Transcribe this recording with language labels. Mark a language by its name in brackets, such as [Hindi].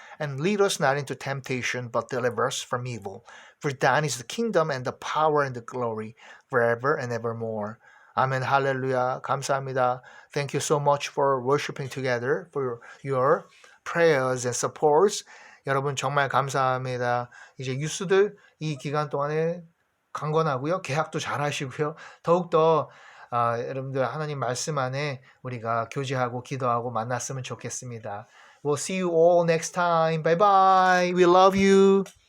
[English] And lead us not into temptation, but deliver us from evil. For thine is the kingdom, and the power, and the glory, forever and evermore. [Korean] 아멘, 할렐루야. 감사합니다. [English] Thank you so much for worshiping together, for your prayers and supports. [Korean] 여러분 정말 감사합니다. 이제 유스들 이 기간 동안에 강건하고요. 계약도 잘 하시고요. 더욱더 여러분들 하나님 말씀 안에 우리가 교제하고 기도하고 만났으면 좋겠습니다. [English] We'll see you all next time. Bye bye. We love you.